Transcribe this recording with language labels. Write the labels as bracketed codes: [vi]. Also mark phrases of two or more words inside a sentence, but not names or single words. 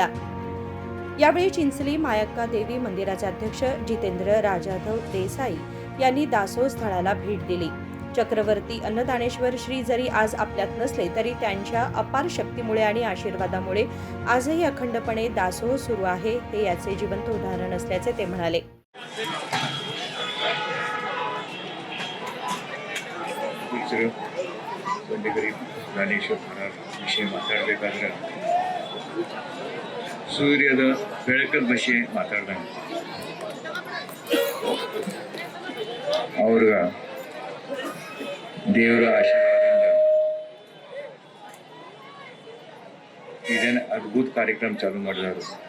[mr] यावेळी चिंचली मायक्का देवी मंदिराचे अध्यक्ष जितेंद्र राजाधव देसाई यांनी दासोह स्थळाला भेट दिली। चक्रवर्ती अन्नदानेश्वर श्री जरी आज आपल्यात नसले तरी त्यांच्या अपार शक्तीमुळे आणि आशीर्वादामुळे आजही अखंडपणे दासोह सुरू आहे, हे याचे जिवंत उदाहरण असल्याचे ते म्हणाले। [kn] ಬಂಡಿಗರಿ ದಾನೇಶ್ವರ ಮಹಾರಾಜ ವಿಷಯ ಮಾತಾಡಬೇಕಾದ್ರೆ ಸೂರ್ಯದ ಬೆಳಕದ ವಿಷಯ ಮಾತಾಡ್ದಂಗೆ ಅವ್ರ ದೇವರ ಆಶೀರ್ವಾದದಿಂದ ಇದೇನು ಅದ್ಭುತ ಕಾರ್ಯಕ್ರಮ ಚಾಲೂ ಮಾಡಿದಾರು।